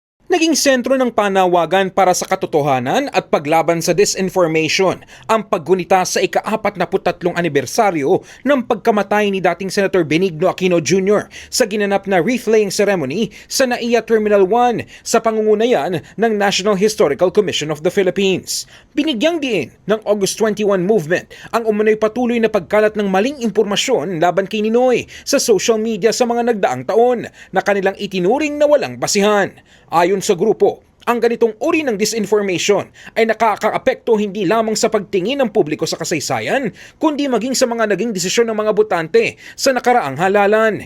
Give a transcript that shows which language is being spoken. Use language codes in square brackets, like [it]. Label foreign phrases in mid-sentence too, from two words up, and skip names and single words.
[tl] Naging sentro ng panawagan para sa katotohanan at paglaban sa disinformation ang paggunita sa ika-43 anibersaryo ng pagkamatay ni dating Senator Benigno Aquino Jr. sa ginanap na [en] wreath-laying ceremony [tl] sa NAIA Terminal 1 sa pangungunayan ng National Historical Commission of the Philippines. Binigyang diin ng August 21 movement ang umunoy patuloy na pagkalat ng maling impormasyon laban kay Ninoy sa [en] social media [tl] sa mga nagdaang taon na kanilang itinuring na walang basihan. Ayon sa grupo, ang ganitong uri ng disinformation ay nakakaapekto hindi lamang sa pagtingin ng publiko sa kasaysayan, kundi maging sa mga naging desisyon ng mga botante sa nakaraang halalan.